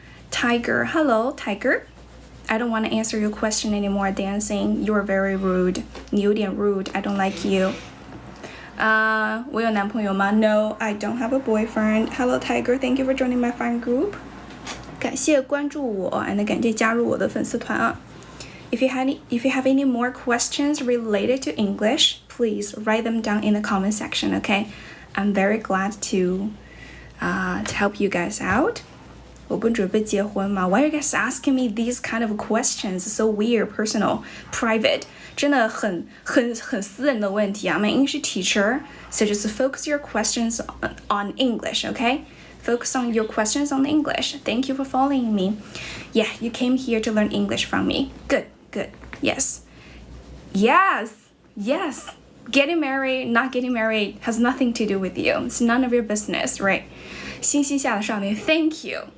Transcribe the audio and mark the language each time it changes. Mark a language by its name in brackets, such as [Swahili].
[English] Tiger, hello, Tiger. I don't want to answer your question anymore, dancing. You're very rude. [Chinese] 你有点 [English] rude. I don't like you. [Chinese] 我有男朋友吗 [English] ？No, I don't have a boyfriend. Hello, Tiger. Thank you for joining my fan group. [Chinese] 感谢关注我 and 感谢加入我的粉丝团啊。 [English] If you have any more questions related to English, please write them down in the comment section. Okay, I'm very glad to help you guys out. [Chinese] 我不准备结婚吗 [English] ？Why are you guys asking me these kind of questions? So weird, personal, private. [Chinese] 真的很私人的问题啊。 [English] I'm an English teacher, so just focus your questions on English, okay? Focus on your questions on English. Thank you for following me. Yeah, you came here to learn English from me. Good, good. Yes. Yes, yes. Getting married, not getting married has nothing to do with you. It's none of your business, right? 星星下的少年 Thank you.